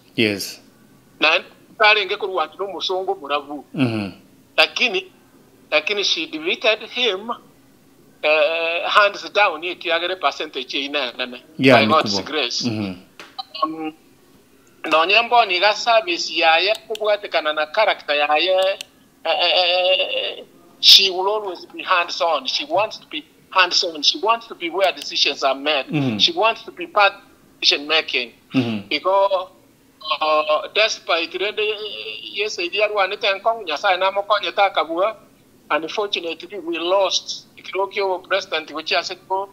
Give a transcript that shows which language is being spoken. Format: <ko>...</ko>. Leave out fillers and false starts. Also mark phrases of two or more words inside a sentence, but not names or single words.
<en>Yes. Lakini she defeated him hands down. Percentage by God's grace.</en> <guz>No nyambo ni ga service yaye kubwatekana na character yaye.</guz> <en>She will always be hands-on. She wants to be hands-on. She wants to be where decisions are made. She wants to be part of decision-making. Because despite unfortunately, we lost the president, which I said,</en>